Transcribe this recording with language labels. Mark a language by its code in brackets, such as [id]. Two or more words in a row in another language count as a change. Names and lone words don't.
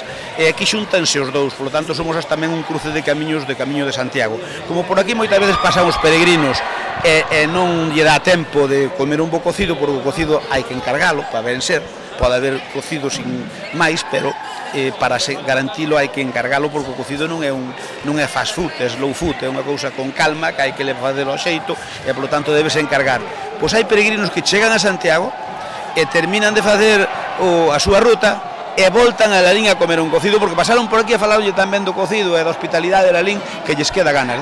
[gl] E aquí xuntanse os dous, [es] por lo tanto [gl] somos tamén un cruce de camiños de Camiño de Santiago. Como por aquí moitas veces pasan os peregrinos e non lle dá tempo de comer un bo cocido, porque o cocido hai que encargalo para ben ser, pode haber cocido sin máis, pero para garantilo hai que encargalo, porque o cocido non é [en] fast food, [gl] é [en] slow food, [gl] é unha cousa con calma que hai que facelo ao xeito e [es] por lo tanto [gl] debes encargar. Pois hai peregrinos que chegan a Santiago e terminan de facer a súa ruta e voltan a Lalín a comer un cocido, porque pasaron por aquí a falarlle tamén do cocido e da hospitalidade de Lalín, que lles queda ganas.